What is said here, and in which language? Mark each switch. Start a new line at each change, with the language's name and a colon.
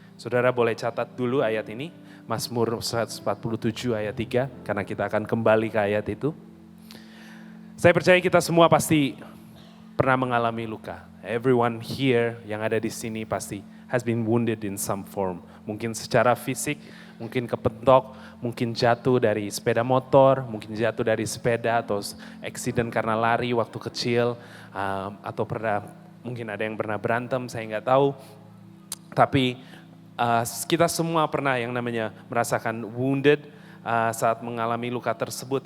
Indonesian: Saudara boleh catat dulu ayat ini, Mazmur 147 ayat 3, karena kita akan kembali ke ayat itu. Saya percaya kita semua pasti pernah mengalami luka.
English: Everyone here
Indonesian: yang ada di sini pasti
English: has been wounded in some form.
Indonesian: Mungkin secara fisik, mungkin kepentok, mungkin jatuh dari sepeda motor, mungkin jatuh dari sepeda atau accident karena lari waktu kecil, atau mungkin ada yang pernah berantem, saya nggak tahu. Tapi kita semua pernah yang namanya merasakan wounded saat mengalami luka tersebut.